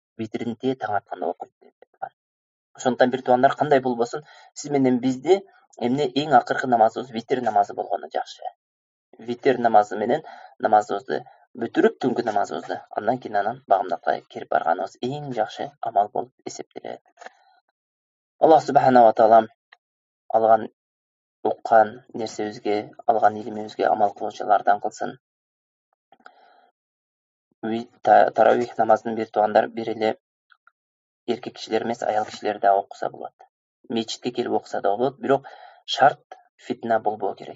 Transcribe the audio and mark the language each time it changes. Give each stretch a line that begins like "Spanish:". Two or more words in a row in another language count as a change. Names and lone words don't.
Kyrgyz: Витрдин таң атканда окуйт деп айткан. Ошондуктан бир туугандар, кандай болбосун, сиз менен бизди эмне эң акыркы намазыбыз витр намазы болгону жакшы. Витр намазы менен намазыбызды бүтүрүп, түнгү намазыбызды, андан кийин анан багымдатка кирип барганыбыз эң жакшы амал болуп эсептелет.
Arabic: الله سبحانه وتعالى
Kyrgyz: алган уккан нерсебизге, алган илимибизге амал кылуучулардан кылсын. Таравих намазын бир туугандар бир эле эркек кишилер эмес, аял кишилер да окуса болот. Мечитке келип окуса да болот, бирок шарт фитна болбоо керек.